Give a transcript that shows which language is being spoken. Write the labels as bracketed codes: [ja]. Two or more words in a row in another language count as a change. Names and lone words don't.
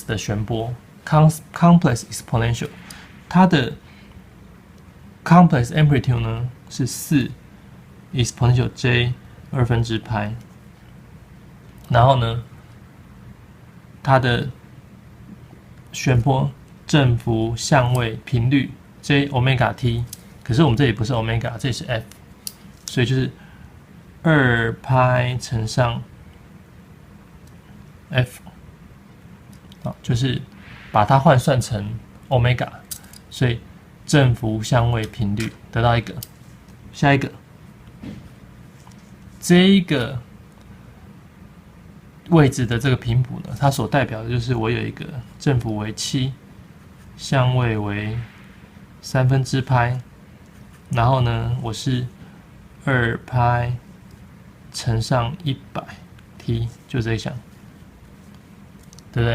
[zh] 的旋波。 [en] complex exponential， [zh] 它的 [en] complex amplitude [zh] 呢是4 [en] exponential j [zh] 2/π， 然後呢，它的旋波振幅相位頻率 [en] j omega t， [zh] 可是我們這裡不是 omega， 這裡是 f， 所以就是 2π乘上 f， 好，就是把它換算成 omega，所以振幅相位頻率得到一個。下一個，這一個位置的這個頻譜呢，它所代表的就是我有一個振幅為7，相位為3/π，然後呢，我是2π乘上100t， 就這一項，對不對？